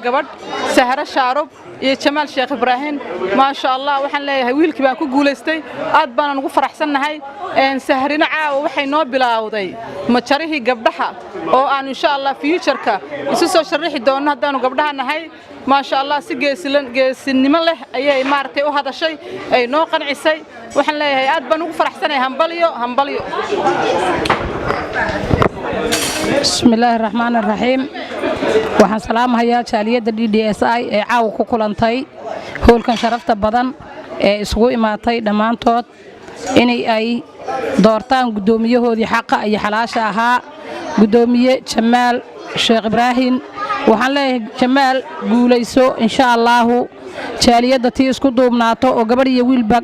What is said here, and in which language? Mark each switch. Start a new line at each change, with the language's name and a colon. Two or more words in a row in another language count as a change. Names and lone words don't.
Somali: gabadh Sahra Shaarub iyo Jamaal Sheekh Ibrahim
Arabic: ما شاء الله
Somali: waxaan leeyahay wiilkii baan ku guuleystay aad baan ugu faraxsanahay Sahrina waxay noo bilaawday majarihii gabdhaha oo aan
Arabic: إن شاء الله
Somali: future-ka isu soo sharixi doono hadaan gabdhaha nahay
Arabic: ما شاء الله
Somali: geesinimo leh ayay maartay u hadashay ay noo qancisay waxaan leeyahay aad baan ugu faraxsanahay hambalyo
Arabic: بسم الله الرحمن الرحيم
Somali: waxaan salaamayaa jaaliyada DDSI ee caaw ku kulantay hoolkan sharafta badan ee isugu imaatay dhamaantood inay ay doortaan gudoomiyahoodii xaqa iyo xalaasha ahaa gudoomiye Jamaal Sheekh Ibrahim waxaan leeyahay Jamaal guuleyso
Arabic: إن شاء الله
Somali: jaaliyada tii isku duubnaato oo gabadh iyo wiilba